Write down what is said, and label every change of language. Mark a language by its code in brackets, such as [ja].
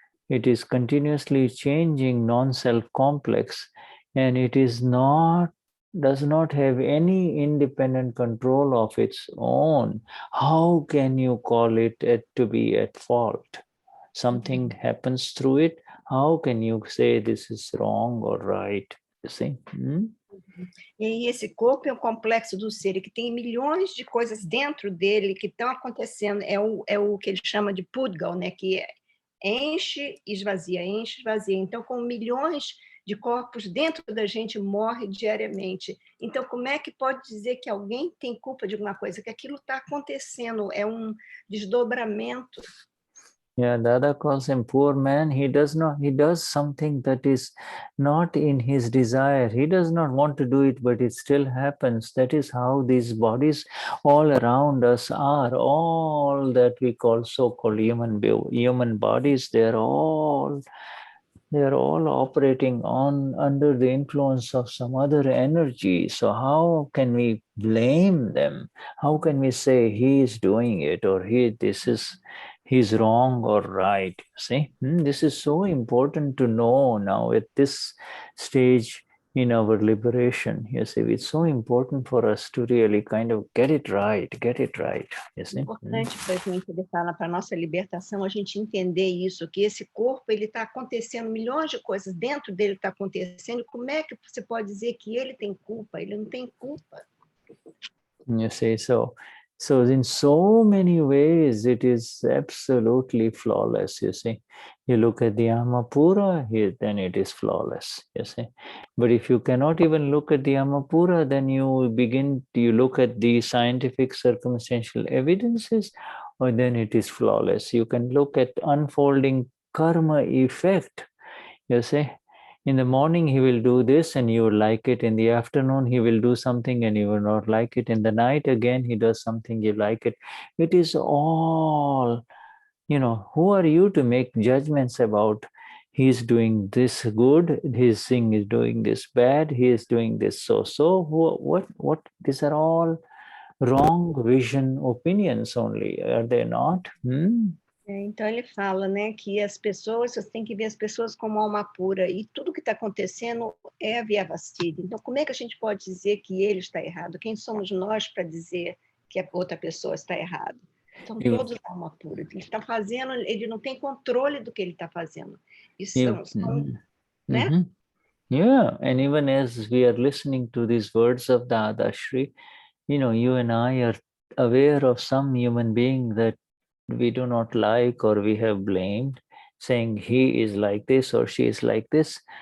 [en] It is continuously changing non-self complex, and it does not have any independent control of its own. How can you call it to be at fault? Something happens through it. How can you say this is wrong or right? You see? [pt] E esse corpo é o complexo do ser, que tem milhões de coisas dentro dele que estão acontecendo. É o que ele chama de pudgal, né? Que enche e esvazia, enche e esvazia. Então, com milhões de corpos dentro da gente, morre diariamente. Então, como é que pode dizer que alguém tem culpa de alguma coisa? Que aquilo está acontecendo, é um desdobramento. [en] Yeah, Dada calls him poor man. He does something that is not in his desire. He does not want to do it, but it still happens. That is how these bodies all around us are. All that we call so-called human bodies, they are all operating under the influence of some other energy. So how can we blame them? How can we say he is doing it, or he's wrong or right? See, this is so important to know now at this stage in our liberation. You see, it's so important for us to really kind of get it right. You see? [pt] Importante para a gente, ele fala, para a nossa libertação, a gente entender isso, que esse corpo, ele está acontecendo, milhões de coisas dentro dele está acontecendo, como é que você pode dizer que ele tem culpa? Ele não tem culpa. [en] You see, so in so many ways, it is absolutely flawless, you see. You look at the Amapura, then it is flawless, you see. But if you cannot even look at the Amapura, then you look at the scientific circumstantial evidences, or then it is flawless. You can look at unfolding karma effect, you see. In the morning, he will do this and you will like it. In the afternoon, he will do something and you will not like it. In the night, again, he does something, you like it. It is all, who are you to make judgments about he's doing this good, his thing is doing this bad, he is doing this so. What? These are all wrong vision opinions only, are they not? [pt] Então ele fala, né, que as pessoas, você tem que ver as pessoas como alma pura, e tudo que está acontecendo é a Vyavastita. Então como é que a gente pode dizer que ele está errado? Quem somos nós para dizer que a outra pessoa está errada? Então todos alma pura. Ele está fazendo, ele não tem controle do que ele está fazendo. Isso né? [en] Yeah, and even as we are listening to these words of Dadashri, you and I are aware of some human being that we do not like or we have blamed, saying he is like this or she is like this.